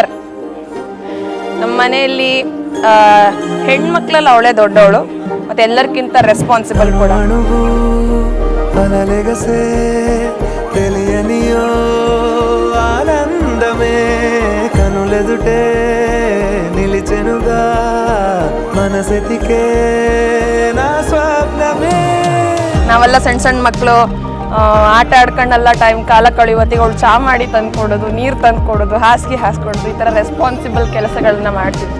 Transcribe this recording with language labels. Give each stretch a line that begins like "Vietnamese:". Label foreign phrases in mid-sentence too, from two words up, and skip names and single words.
Kannada: ನಮ್ಮ ಮನೆಯಲ್ಲಿ ಹೆಣ್ಮಕ್ಳಲ್ಲಿ ಅವಳೇ ದೊಡ್ಡವಳು, ಮತ್ತೆ ಎಲ್ಲರಿಗಿಂತ ರೆಸ್ಪಾನ್ಸಿಬಲ್ ಕೂಡ.
Telugu: అనలెగసే తెలియనియో ఆనందమే కనులెదుటే నిలిచెనుగా మనసెతికే నా స్వప్నమే.
Kannada: ನಾವೆಲ್ಲ ಸಣ್ಣ ಸಣ್ಣ ಮಕ್ಕಳು ಆಟ ಆಡ್ಕೊಂಡೆಲ್ಲ ಟೈಮ್ ಕಾಲ ಕಳೆಯುವತ್ತಿಗೆ ಅವಳು ಚಾ ಮಾಡಿ ತಂದ್ಕೊಡೋದು, ನೀರು ತಂದ್ಕೊಡೋದು, ಹಾಸಿಗೆ ಹಾಸ್ಕೊಡೋದು, ಈ ಥರ ರೆಸ್ಪಾನ್ಸಿಬಲ್ ಕೆಲಸಗಳನ್ನ ಮಾಡ್ತಿದ್ವಿ.